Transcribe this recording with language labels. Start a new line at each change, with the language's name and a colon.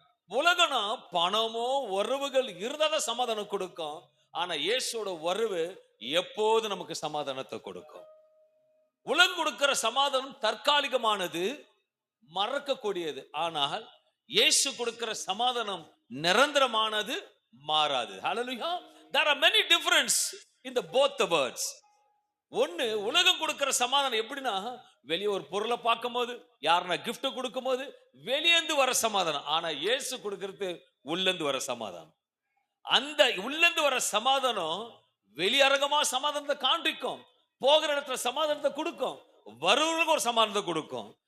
Tamil: உலகனா பணமோ உறவுகள் இருந்தாதான் சமாதானம் கொடுக்கும். ஆனா இயேசுவோட உறவு எப்போது நமக்கு சமாதானத்தை கொடுக்கும். உலகம் கொடுக்கிற சமாதானம் தற்காலிகமானது, மறக்கக்கூடியது. ஆனால் இயேசு கொடுக்கிற சமாதானம் நிரந்தரமானது, மாறாது. ஹல்லேலூயா.
English: There are many difference in the both the words.
Tamil: ஒண்ணு, உலகம் கொடுக்கிற சமாதானம் எப்படின்னா, வெளியே ஒரு பொருளை பார்க்கும் போது, யாருன்னா கிஃப்ட் கொடுக்கும் போது வெளியேந்து வர சமாதானம். ஆனா இயேசு கொடுக்கிறது உள்ளேந்து வர சமாதானம். அந்த உள்ளேந்து வர சமாதானம் வெளியரங்கமா சமாதானத்தை காண்பிக்கும், போகிற இடத்துல சமாதானத்தை கொடுக்கும், வருவர்களுக்கு ஒரு சமாதானத்தை கொடுக்கும்.